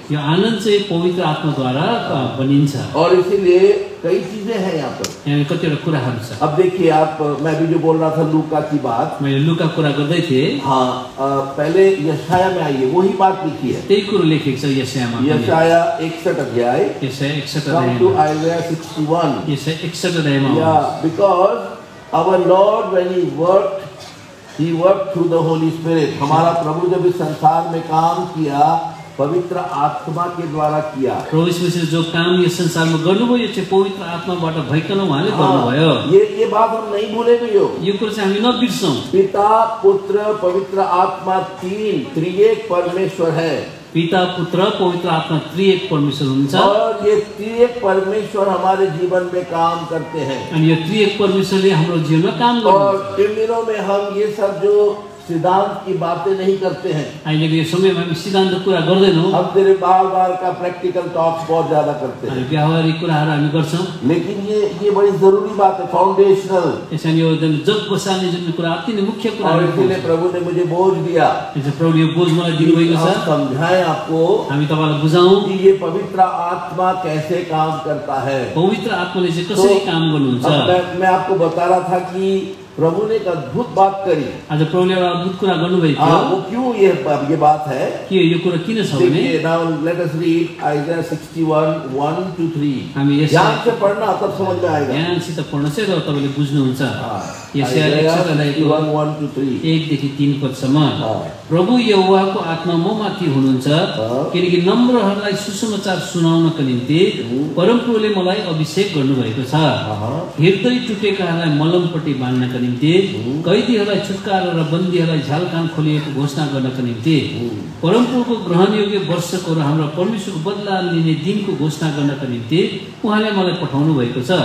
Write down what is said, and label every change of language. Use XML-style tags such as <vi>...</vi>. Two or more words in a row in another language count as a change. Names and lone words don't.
<ne>यो आनन्द चाहिँ पवित्र आत्माद्वारा बनिन्छ।</ne> <hi>और इसीलिए कई चीजें हैं यहाँ पर।</hi> <ne>यहाँ कतिवटा कुराहरू छ।</ne> <hi>अब देखिए आप, मैं भी जो बोल रहा था लूका की बात,</hi> <ne>मैले लुका कुरा गर्दै थिएँ।</ne> <hi>हाँ, पहले यशाया में आइए, वही बात लिखी है।</hi> <ne>त्यही कुरो लेखेको छ यशायामा। यशाया 61 अध्याय, यशाया 61</ne> <en>come to Isaiah 61.</en> <ne>यशाया 61 अध्यायमा।</ne> <en>Yeah, because our Lord when he worked through the Holy Spirit.</en> <hi>हमारा प्रभु जब इस संसार में काम किया, पवित्र आत्मा के द्वारा किया।</hi> <ne>प्रभु यीशुले जो काम यस संसारमा गर्नुभयो यो चाहिँ पवित्र आत्माबाट भइकन उहाँले गर्नुभयो।</ne> <hi>ये बात हम नहीं भूलेंगे।</hi> <ne>यो कुरा चाहिँ हामी नबिर्सौँ।</ne> <hi>पिता पुत्र पवित्र आत्मा तीन त्रिएक परमेश्वर है।</hi> <ne>पिता पुत्र पवित्र आत्मा त्रिएक परमेश्वर हुन्छ।</ne> <hi>और ये त्रिएक परमेश्वर हमारे जीवन में काम करते हैं।</hi> <ne>अनि यो त्रिएक परमेश्वरले हाम्रो जीवनमा काम गर्नुहुन्छ।</ne> <hi>और इन दिनों में हम ये सब जो सिद्धांत की बातें नहीं करते हैं।</hi> <ne>अहिलेको यो समयमा हामी सिद्धान्त कुरा गर्दैनौँ।</ne> <hi>हम तेरे बार का</hi> <en>practical talks</en> <hi>बहुत ज्यादा करते हैं।</hi> <ne>व्यावहारिक कुराहरू हामी गर्छौँ।</ne> <hi>लेकिन ये बड़ी जरूरी बात है, फाउंडेशनल।</hi> <ne>यसैले यो जग बसाल्ने जुन कुरा अति नै मुख्य कुरा</ne> <hi>और इसलिए प्रभु ने मुझे बोझ दिया।</hi> <ne>प्रभुले यो बोझ मलाई दिनुभएको छ।</ne> <hi>समझाएं आपको,</hi> <ne>हामी तपाईलाई बुझाउँ</ne> <hi>कि ये पवित्र आत्मा कैसे काम करता है।</hi> <ne>पवित्र आत्माले चाहिँ कसरी काम गर्नुहुन्छ।</ne> <hi>मैं आपको बता रहा था कि प्रभु ने एक अद्भुत बात करी।</hi> <ne>आज प्रभुले एउटा अद्भुत कुरा गर्नुभएको थियो।</ne> <hi>वो क्यों ये बात है</hi> <ne>कि यो कुरा किन छ भने,</ne> <en>now let us read Isaiah 61 1 to 3.</en> <ne>हामी</ne> <hi>ध्यान से पढ़ना तब समझ में आएगा।</hi> <ne>ध्यानसित पढ्नु चाहिँ र तपाईले बुझ्नुहुन्छ।</ne> <en>Isaiah 61 1 to 3</en> <ne>1 देखि 3 पदसम्म। प्रभु यहोवाको आत्मा ममाथि हुनुहुन्छ, किनकि नम्रहरूलाई सुसमाचार सुनाउनका निम्ति परमप्रभुले मलाई अभिषेक गर्नुभएको छ। हृदय टुटेकाहरूलाई मलमपट्टि बाँध्नका निम्ति, कैदीहरूलाई छुटकारा र बन्दीहरूलाई झ्यालकान खोलिएको घोषणा गर्नका निम्ति, परमप्रभुको ग्रहणयोग्य वर्षको र हाम्रो परमेश्वरको बदला लिने दिनको घोषणा गर्नका निम्ति उहाँले मलाई पठाउनु भएको छ।</ne>